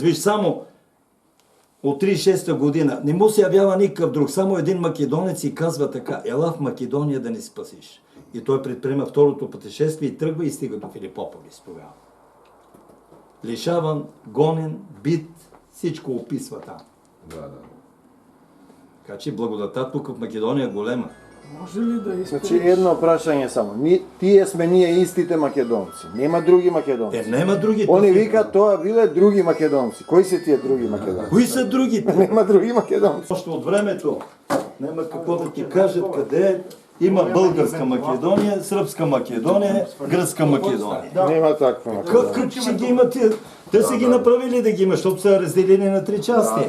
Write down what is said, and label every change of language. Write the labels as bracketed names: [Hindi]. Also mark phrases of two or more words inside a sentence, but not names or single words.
[Bulgarian] Виж, само от 36-та година не му се явява никакъв друг, само един македонец и казва така: ела в Македония да ни спасиш. И той предприема второто пътешествие и тръгва и стига до Филипополис тогава. Лишаван, гонен, бит, всичко описва там. Да. [Macedonian] Така че благодата тук в Македония е голема. [Bulgarian] Може ли да изпреш? [Macedonian] Значи едно прашање само. Тие сме ние истите македонци. Нема други македонци. Нема други. Они викаат тоа биле други македонци. Кои се тие други македонци? [Bulgarian] Кои са другите? [Macedonian] Нема други македонци. [Bulgarian] Още от времето няма какво да ти кажат къде има българска Македония, сръбска Македония, гръцка Македония. [Macedonian] Нема таква Македонија. [Bulgarian] Как ще ги имат? Те са ги направили да ги има, защото са разделени на 3 части.